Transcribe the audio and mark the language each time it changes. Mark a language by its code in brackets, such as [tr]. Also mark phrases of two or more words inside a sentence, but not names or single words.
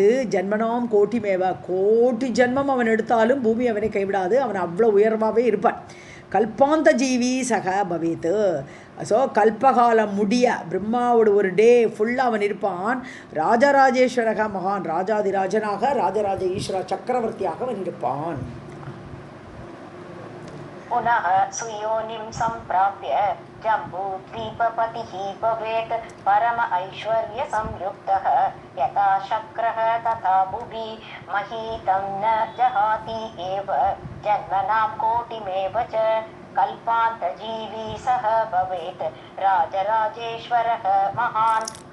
[sa] जन्मनां कोटिमेव, [ta] கோட்டி ஜென்மம் அவன் எடுத்தாலும் பூமி அவனை கைவிடாது. அவன் அவ்வளோ உயர்வாகவே இருப்பான். [sa] कल्पान्त जीवी सः भवेत्, [ta] ஸோ கல்பகாலம் முடிய பிரம்மாவோட ஒரு டே ஃபுல்லாக அவன் இருப்பான். [sa] राजराजेश्वरः महान्, [ta] ராஜாதிராஜனாக ராஜராஜ ஈஸ்வர சக்கரவர்த்தியாக அவன் இருப்பான். [sa] पुनः सुयोनिं सम्प्राप्य जम्बूद्वीपपतिः भवेत् परम ऐश्वर्यसंयुक्तः यथा शक्रः तथा भुवि महीतं न जहाति एव जन्मनां कोटिमेव च कल्पान्तजीवी सः भवेत् राजराजेश्वरः महान्.